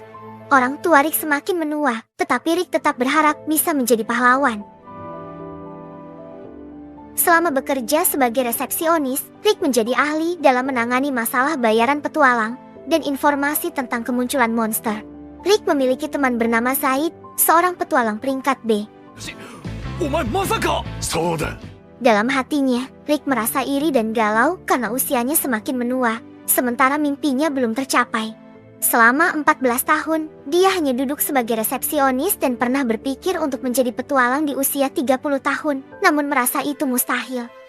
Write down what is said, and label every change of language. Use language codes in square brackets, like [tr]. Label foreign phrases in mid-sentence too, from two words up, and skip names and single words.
[id] Orang tua Rick semakin menua, tetapi Rick tetap berharap bisa menjadi pahlawan. Selama bekerja sebagai resepsionis, Rick menjadi ahli dalam menangani masalah bayaran petualang dan informasi tentang kemunculan monster. Rick memiliki teman bernama Zaid, seorang petualang peringkat B. [ja] お前まさか。そうだ。 [id] Dalam hatinya, Rick merasa iri dan galau karena usianya semakin menua, sementara mimpinya belum tercapai. Selama 14 tahun, dia hanya duduk sebagai resepsionis dan pernah berpikir untuk menjadi petualang di usia 30 tahun, namun merasa itu mustahil.